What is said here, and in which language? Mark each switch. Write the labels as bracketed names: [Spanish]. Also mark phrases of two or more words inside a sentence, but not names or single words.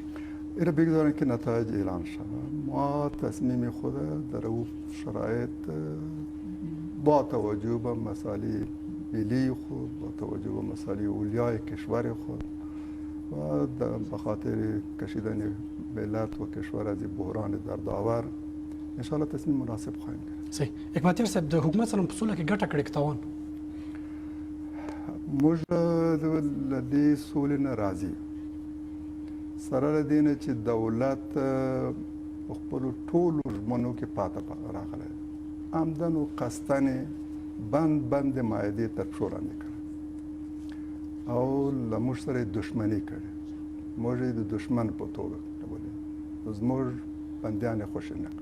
[Persian] ایره بگذارن که نتایج اعلان شود. ما تصمیم خود در او شرایط با توجه به مسائل ملی خود، با توجه به مسائل اولیای کشور خود و به خاطر کشیدن ملت و کشور از بحران در داور انشاءالله تصمیم مناسب خواهیم گرفت. صحیح. [Pashto] حکمتیار صاحب، د حکومت سره په سوله کې ګټه کړې که تاوان؟ موږ له دې سولې نه راضي سره له دې نه چې دولت په خپلو ټولو ژمنو کې پاته راغلی، عمدن و قصدن بند معاهدې تر پښو لاندې کړی او له موږ سره یې دښمني کړې، موږ یې د دښمن په توګه ولې زموږ بندیان یې خوښې نه کړل.